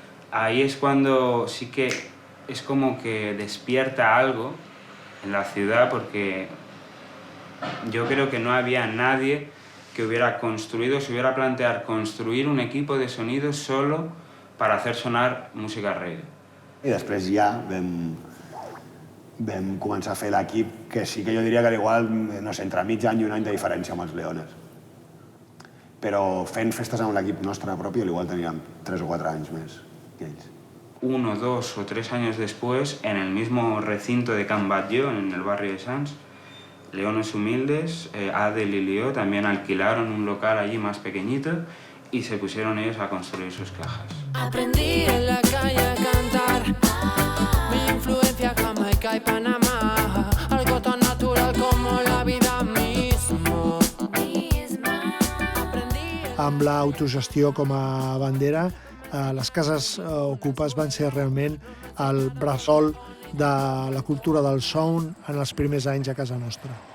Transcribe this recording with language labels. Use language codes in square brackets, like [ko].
[es] Ahí es cuando sí que es como que despierta algo en la ciudad porque yo creo que no había nadie que hubiera construido, se hubiera planteado construir un equipo de sonido solo para hacer sonar música reggae. [ca] I després ja vam començar a fer l'equip, que sí que jo diria que igual, no sé, entre mig any i un any de diferència amb els Leones. Però fent festes amb l'equip nostre propi, igual teníem 3 o 4 anys més que ells. [es] 1, 2 o 3 años después, en el mismo recinto de Can Batlló, en el barrio de Sants, Leones Humildes, Adel y Leo también alquilaron un local allí más pequeñito y se pusieron ellos a construir sus cajas. Aprendí en la calle a cantar, mi influencia Jamaica y Panamá, algo tan natural como la vida mismo. [ca] Amb l'autogestió com a bandera, les cases ocupes van ser realment el bressol de la cultura del sound en els primers anys a casa nostra.